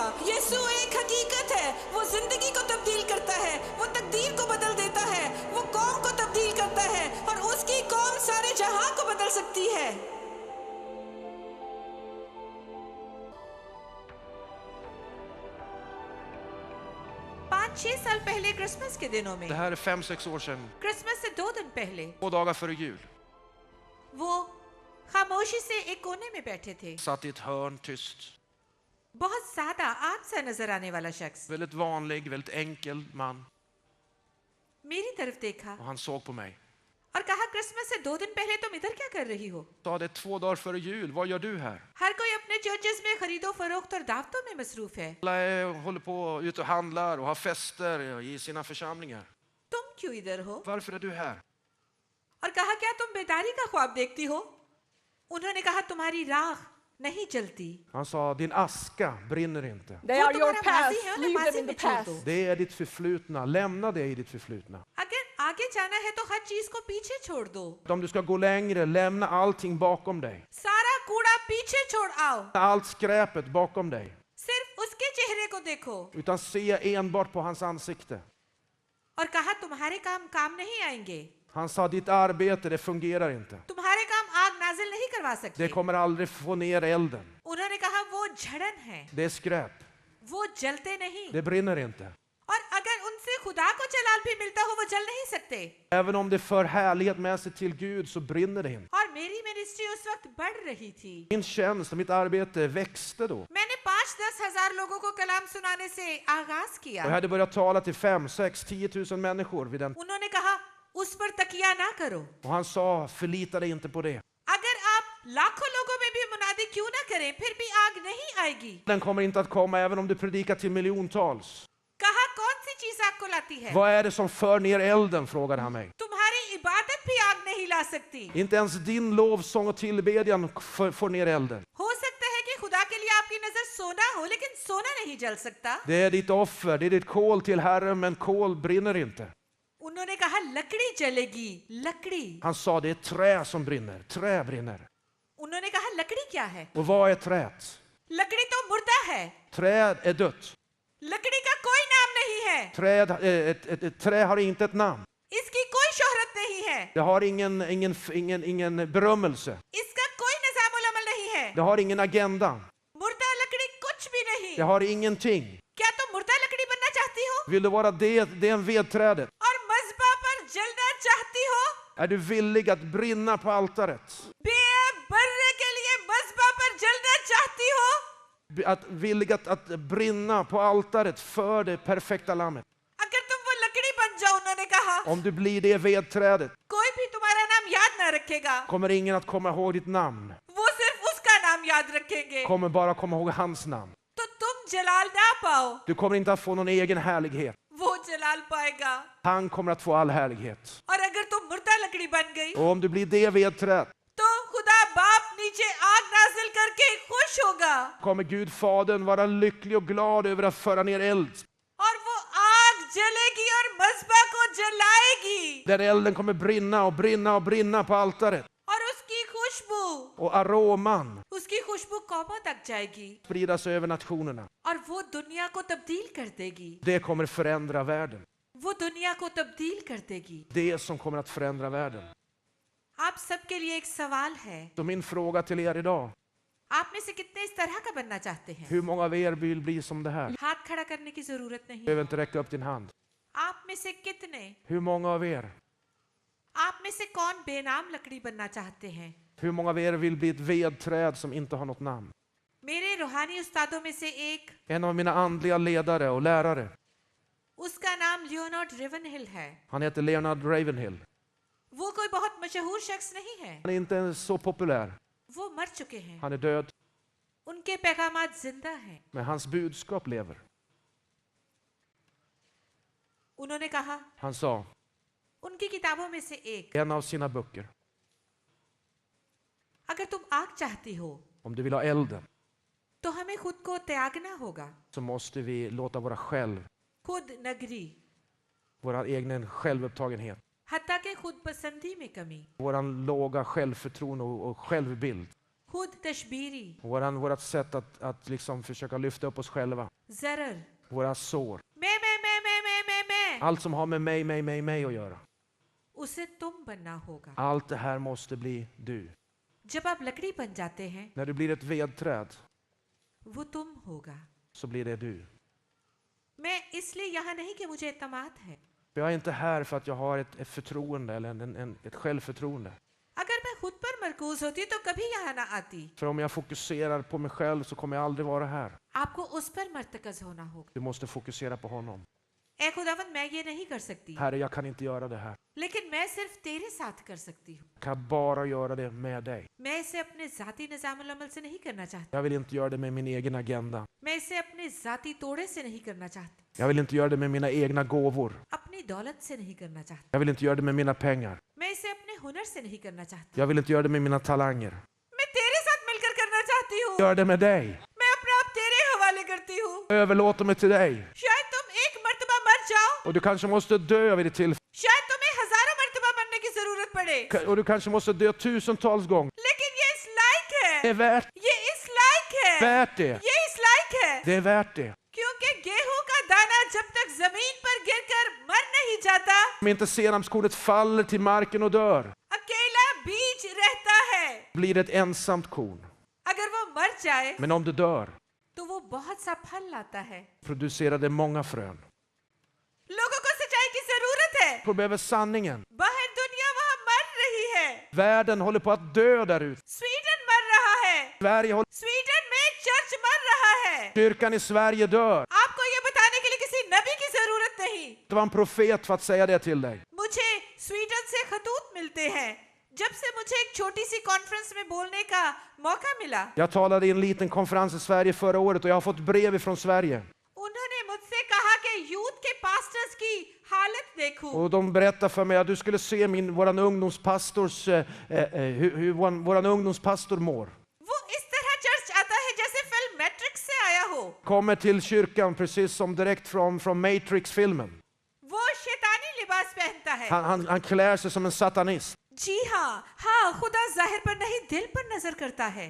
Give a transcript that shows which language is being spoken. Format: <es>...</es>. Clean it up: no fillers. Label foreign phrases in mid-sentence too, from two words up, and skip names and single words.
<ur>یسوع ایک حقیقت ہے، وہ زندگی کو تبدیل کرتا ہے، وہ تقدیر کو بدل دیتا ہے، وہ قوم کو تبدیل کرتا ہے اور اس کی قوم سارے جہاں کو بدل سکتی ہے. 5-6 سال پہلے کرسمس کے دنوں میں,</ur> <sv>Det här är 5-6 år sedan,</sv> <ur>کرسمس سے 2 دن پہلے,</ur> <sv>2 dagar före jul.</sv> <ur>وہ خاموشی سے ایک کونے میں بیٹھے تھے.</ur> <sv>Satt i ett hörn tyst.</sv> <ur>بہت سادہ عام سا نظر آنے والا شخص</ur> <sv>Väldigt vanlig, väldigt enkel man.</sv> <ur>میری طرف دیکھا</ur> <sv>Och han såg på mig.</sv> <ur>اور کہا، کرسمس سے 2 دن پہلے تم ادھر کیا کر رہی ہو?</ur> <sv>Sa det 2 dagar före jul, vad gör du här?</sv> <ur>ہر کوئی اپنے چرچز میں خرید و فروخت اور دعوتوں میں مصروف ہے.</ur> <sv>Alla håller på ut och handlar och har fester i sina församlingar.</sv> <ur>تم کیوں ادھر ہو?</ur> <sv>Varför är du här?</sv> <ur>اور کہا، کیا تم بیداری کا خواب دیکھتی ہو؟ انہوں نے کہا، تمہاری راکھ نہیں جلتی.</ur> <sv>Han sa, din aska brinner inte.</sv> <en>They</en> <ur>وہ</ur> <en>are your</en> <ur>تمہارا</ur> <en>past.</en> <ur>ماضی ہے، انہیں</ur> <en>Leave</en> <ur>ماضی</ur> <en>them in</en> <ur>میں</ur> <en>the</en> <ur>چھوڑ</ur> <en>past.</en> <ur>دو.</ur> <sv>Det är ditt förflutna. Lämna det i ditt förflutna.</sv> <ur>اگر آگے جانا ہے تو ہر چیز کو پیچھے چھوڑ دو.</ur> <sv>Om du ska gå längre, lämna allting bakom dig.</sv> <ur>سارا کوڑا پیچھے چھوڑ آؤ,</ur> <sv>Allt skräpet bakom dig.</sv> <ur>صرف اس کے چہرے کو دیکھو.</ur> <sv>Utan se enbart på hans ansikte.</sv> <ur>اور کہا، تمہارے کام نہیں آئیں گے,</ur> <sv>Han sa, ditt arbete, det fungerar inte.</sv> <ur>تمہارے کام آگ نازل نہیں کروا</ur> <sv>Det</sv> <ur>سکتے.</ur> <sv>kommer aldrig få ner elden.</sv> <ur>انہوں نے کہا، وہ جھڑن ہے,</ur> <sv>Det är skräp.</sv> <ur>وہ جلتے نہیں.</ur> <sv>Det brinner inte.</sv> <ur>اور اگر ان سے خدا کو جلال بھی ملتا ہو، وہ جل نہیں سکتے.</ur> <sv>Även om det för härlighet med sig till Gud så brinner det inte.</sv> <ur>اور میری منسٹری اس وقت بڑھ رہی تھی.</ur> <sv>Min tjänst och mitt arbete växte då.</sv> <ur>میں نے 5-10 ہزار لوگوں کو کلام سنانے سے آغاز</ur> <sv>Och jag</sv> <ur>کیا.</ur> <sv>hade börjat tala till 5, 6, 10 000 människor vid den.</sv> <ur>انہوں نے کہا، اس پر تکیہ نہ کرو.</ur> <sv>Och han sa, förlita dig inte på det.</sv> <ur>اگر آپ لاکھوں لوگوں میں بھی منادی کیوں نہ کریں، پھر بھی آگ نہیں آئے گی.</ur> <sv>Den kommer inte att komma även om du predikar till miljontals.</sv> <ur>کہا، کون سی چیز آگ کو لاتی ہے?</ur> <sv>Vad är det som för ner elden, frågade han mig.</sv> <ur>تمہاری عبادت بھی آگ نہیں لا سکتی.</ur> <sv>Inte ens din lovsång och tillbedjan får ner elden.</sv> <ur>ہو سکتا ہے کہ خدا کے لیے آپ کی نذر سونا ہو، لیکن سونا نہیں جل سکتا.</ur> <sv>Det är ditt offer, det är ditt kol till Herren, men kol brinner inte.</sv> <ur>انہوں نے کہا، لکڑی جلے گی، لکڑی.</ur> <sv>Han sa, det är trä som brinner. Trä brinner.</sv> <ur>انہوں نے کہا، لکڑی کیا ہے?</ur> <sv>Och vad är träet?</sv> <ur>لکڑی تو مردہ ہے,</ur> <sv>Träd är dött.</sv> <ur>لکڑی کا کوئی نام نہیں ہے,</ur> <sv>Ett trä har inte ett namn.</sv> <ur>اس کی کوئی شہرت نہیں ہے,</ur> <sv>Det har ingen berömmelse.</sv> <ur>اس کا کوئی نظام العمل نہیں ہے.</ur> <sv>Det har ingen agenda.</sv> <ur>مردہ لکڑی کچھ بھی نہیں.</ur> <sv>Det har ingenting.</sv> <ur>کیا تم مردہ لکڑی بننا چاہتی ہو</ur> <sv>Vill du vara det är en vedträdet?</sv> <ur>اور مذبح پر جلنا چاہتی ہو?</ur> <sv>Är du villig att brinna på altaret?</sv> <ur>بے برے کے لیے مذبح پر جلنا چاہتی ہو?</ur> <sv>Villig att brinna på altaret för det perfekta lammet.</sv> <ur>اگر تم وہ لکڑی بن جاؤ، انہوں نے کہا,</ur> <sv>Om du blir det vedträdet</sv> <ur>کوئی بھی تمہارا نام یاد نہ رکھے گا,</ur> <sv>kommer ingen att komma ihåg ditt namn.</sv> <ur>وہ صرف اس کا نام یاد رکھیں گے.</ur> <sv>Kommer bara komma ihåg hans namn.</sv> <ur>تو تم جلال نہ پاؤ,</ur> <sv>Du kommer inte att få någon egen härlighet.</sv> <ur>وہ جلال پائے گا.</ur> <sv>Han kommer att få all härlighet.</sv> <ur>اور اگر تم مردہ لکڑی بن گئی</ur> <sv>Och om du blir det vedträd</sv> <ur>تو خدا باپ نیچے آگ نازل کر کے خوش ہوگا</ur> <sv>kommer Gud Fadern vara lycklig och glad över att föra ner eld.</sv> <ur>اور وہ آگ جلے گی اور مذبح کو جلائے گی</ur> <sv>Den elden kommer brinna och brinna och brinna på altaret.</sv> <ur>اور اس کی خوشبو</ur> <sv>Och aroman</sv> <ur>قوموں تک جائے گی</ur> <sv>spridas över nationerna.</sv> <ur>اور وہ دنیا کو تبدیل کر دے گی.</ur> <sv>Det kommer förändra världen.</sv> <ur>وہ دنیا کو تبدیل کر دے گی.</ur> <sv>Det som kommer att förändra världen.</sv> <ur>آپ سب کے لیے ایک سوال ہے,</ur> <sv>Så min fråga till er idag.</sv> <ur>آپ میں سے کتنے اس طرح کا بننا چاہتے ہیں?</ur> <sv>Hur många av er vill bli som det här?</sv> <ur>ہاتھ کھڑا کرنے کی ضرورت</ur> <sv>Du</sv> <ur>نہیں.</ur> <sv>behöver inte räcka upp din hand.</sv> <ur>آپ میں سے کتنے,</ur> <sv>Hur många av er?</sv> <ur>آپ میں سے کون بے نام لکڑی بننا چاہتے ہیں?</ur> <sv>Hur många av er vill bli ett vedträd som inte har något namn?</sv> <ur>میرے روحانی استادوں میں سے ایک,</ur> <sv>En av mina andliga ledare och lärare.</sv> <ur>اس کا نام لیونارڈ ریونہل ہے.</ur> <sv>Han heter Leonard Ravenhill.</sv> <ur>وہ کوئی بہت مشہور شخص نہیں ہے,</ur> <sv>Han är inte så populär.</sv> <ur>وہ مر چکے ہیں.</ur> <sv>Han är död.</sv> <ur>ان کے پیغامات زندہ ہیں.</ur> <sv>Men hans budskap lever.</sv> <ur>انہوں نے کہا,</ur> <sv>Han sa,</sv> <ur>ان کی کتابوں میں سے ایک,</ur> <sv>en av sina böcker,</sv> <ur>اگر تم آگ چاہتی ہو</ur> <sv>om du vill ha elden</sv> <ur>تو ہمیں خود کو تیاگنا ہوگا.</ur> <sv>så måste vi låta våra</sv> <ur>خود نگری,</ur> <sv>vår egen självupptagenhet,</sv> <ur>حتیٰ کہ خود پسندی میں کمی,</ur> <sv>vår låga självförtroende och självbild,</sv> <ur>خود تشبیری,</ur> <sv>vårt sätt att liksom försöka lyfta upp oss själva,</sv> <ur>ضرر,</ur> <sv>våra sår,</sv> <ur>میں,</ur> <sv>allt som har med mig att göra.</sv> <ur>اسے تم بننا ہوگا.</ur> <sv>Allt det här måste bli du.</sv> <ur>جب آپ لکڑی بن جاتے ہیں,</ur> <sv>När du blir ett vedträd</sv> <ur>وہ تم ہوگا.</ur> <sv>så blir det du.</sv> <ur>میں اس لیے یہاں نہیں کہ مجھے اعتماد ہے.</ur> <sv>Jag är inte här för att jag har ett förtroende eller ett självförtroende.</sv> <ur>اگر میں خود پر مرکوز ہوتی تو کبھی یہاں نہ آتی.</ur> <sv>För om jag fokuserar på mig själv så kommer jag aldrig vara här.</sv> <ur>آپ کو اس پر مرتکز ہونا ہوگا.</ur> <sv>Du måste fokusera på honom.</sv> <ur>اے خداوند، میں یہ نہیں کر سکتی,</ur> <sv>Herre, jag kan inte göra det här.</sv> <ur>لیکن میں صرف تیرے ساتھ کر سکتی ہوں.</ur> <sv>Jag kan bara göra det med dig.</sv> <ur>میں اسے اپنے ذاتی نظام العمل سے نہیں کرنا چاہتی.</ur> <sv>Jag vill inte göra det med min egen agenda.</sv> <ur>میں اسے اپنے ذاتی توڑے سے نہیں کرنا چاہتی.</ur> <sv>Jag vill inte göra det med mina egna gåvor.</sv> <ur>اپنی دولت سے نہیں کرنا چاہتی.</ur> <sv>Jag vill inte göra det med mina pengar.</sv> <ur>میں اسے اپنے ہنر سے نہیں کرنا چاہتی.</ur> <sv>Jag vill inte göra det med mina talanger.</sv> <ur>میں تیرے ساتھ مل کر کرنا چاہتی ہوں.</ur> <sv>Gör det med dig.</sv> <ur>میں اپنے آپ تیرے حوالے کرتی ہوں.</ur> <sv>Överlåter mig till dig.</sv> <ur>شاید تم ایک مرتبہ مر جاؤ.</ur> <sv>Och du kanske måste dö vid det tillfället.</sv> <ur>شاید تمہیں ہزاروں مرتبہ مرنے کی ضرورت پڑے.</ur> <sv>Och du kanske måste dö tusentals gånger.</sv> <ur>لیکن یہ اس لائق</ur> <sv>Det</sv> <ur>ہے.</ur> <sv>är värt,</sv> <ur>یہ اس لائق ہے.</ur> <sv>värt det.</sv> <ur>یہ اس لائق ہے.</ur> <sv>Det är värt det.</sv> <ur>کیونکہ گیہوں کا دانہ جب تک زمین پر گر کر مر نہیں جاتا,</ur> <sv>Om inte senapskornet faller till marken och dör,</sv> <ur>اکیلا بیج رہتا ہے.</ur> <sv>blir det ett ensamt korn.</sv> <ur>اگر وہ مر جائے</ur> <sv>Men om det dör,</sv> <ur>تو وہ بہت سا پھل لاتا ہے.</ur> <sv>producerar det många frön.</sv> <ur>لوگوں کو سچائی کی ضرورت ہے.</ur> <sv>De behöver sanningen.</sv> <ur>باہر دنیا وہاں مر رہی ہے.</ur> <sv>Världen håller på att dö där ute.</sv> <ur>سویڈن مر رہا ہے.</ur> <sv>Sverige håller,</sv> <ur>سویڈن میں چرچ مر رہا ہے.</ur> <sv>kyrkan i Sverige dör.</sv> <ur>آپ کو یہ بتانے کے لیے کسی نبی کی ضرورت نہیں.</ur> <sv>Det var en profet för att säga det till dig.</sv> <ur>مجھے سویڈن سے خطوط ملتے ہیں۔ جب سے مجھے ایک چھوٹی سی کانفرنس میں بولنے کا موقع ملا,</ur> <sv>Jag talade i en liten konferens i Sverige förra året och jag har fått brev ifrån Sverige.</sv> <ur>انہوں نے مجھ سے کہا کہ یوتھ کے پاسٹرز کی حالت دیکھو.</ur> <sv>Och de berättade för mig att du skulle se våran ungdomspastor mår.</sv> <ur>وہ اس طرح چرچ آتا ہے جیسے فلم میٹرکس سے آیا ہو.</ur> <sv>Kommer till kyrkan precis som direkt från Matrix-filmen.</sv> <ur>وہ شیطانی لباس پہنتا ہے.</ur> <sv>Han klär sig som en satanist.</sv> <ur>جی ہاں، ہاں، خدا ظاہر پر نہیں دل پر نظر کرتا ہے.</ur>